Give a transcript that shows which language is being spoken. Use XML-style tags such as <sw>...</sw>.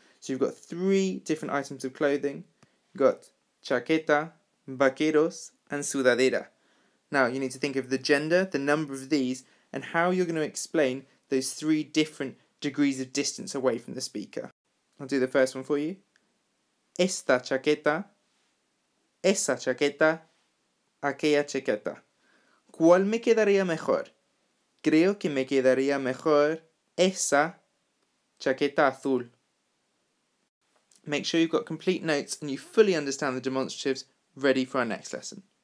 <en>So you've got 3 different items of clothing. You've got chaqueta, vaqueros, and sudadera. Now you need to think of the gender, the number of these, and how you're going to explain those 3 different degrees of distance away from the speaker. I'll do the first one for you.</en> <es>Esta chaqueta, esa chaqueta, aquella chaqueta. ¿Cuál me quedaría mejor? Creo que me quedaría mejor esa chaqueta azul.</es> <en>Make sure you've got complete notes and you fully understand the demonstratives ready for our next lesson.</en>